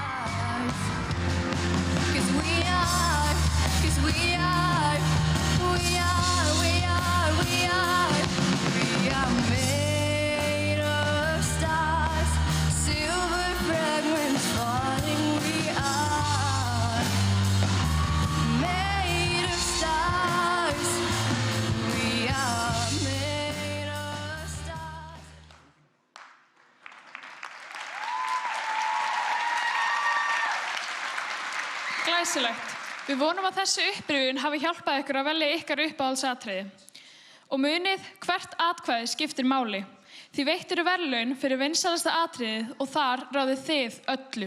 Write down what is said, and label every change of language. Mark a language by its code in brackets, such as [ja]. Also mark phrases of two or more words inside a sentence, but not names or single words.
[en] We are made of stars, silver fragments falling. We are made of stars. We are made of stars. [is] Glæsilegt. Við vonum að þessi upprifjun hafi hjálpað ykkur að velja ykkar uppáhaldsatriði. Og munið, hvert atkvæði skiptir máli. Því veittir verðlaun fyrir vinsælasta atriðið og þar ráðið þið öllu.